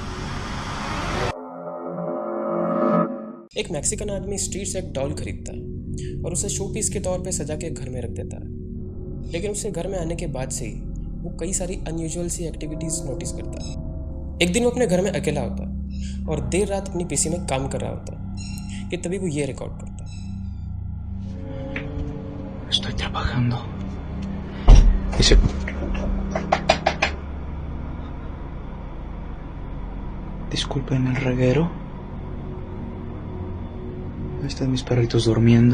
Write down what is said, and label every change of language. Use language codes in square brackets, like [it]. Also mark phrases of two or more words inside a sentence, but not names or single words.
[hi] एक मैक्सिकन आदमी स्ट्रीट से एक डॉल खरीदता है और उसे [en] show piece [hi] के तौर पे सजा के घर में रख देता है। लेकिन उसके घर में आने के बाद से ही वो कई सारी अनयूजुअल सी [en] activities notice [hi] करता है। एक दिन वो अपने घर में अकेला होता है और देर रात अपनी पीसी में काम कर रहा होता है कि तभी वो ये रिकॉर्ड करता है। [es] Estoy trabajando. Dice... Disculpen el reguero. Están mis perritos durmiendo.